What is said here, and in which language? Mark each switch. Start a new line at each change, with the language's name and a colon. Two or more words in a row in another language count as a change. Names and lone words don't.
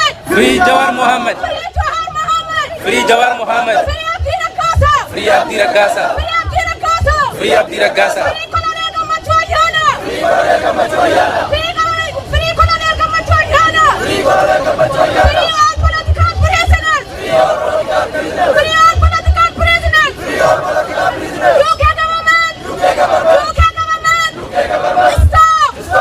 English: Free Jawar Mohammed. Free Jawar Mohammed. Free Jawar Mohammed. Free Abdi Ragasa. Free Abdi Ragasa. Free Abdi Ragasa. Free Abdi Ragasa. Free Colonel Gammachoo Ayyaana. Free Colonel Gammachoo Ayyaana. Free all political prisoners. Free all political prisoners. UK government. Stop.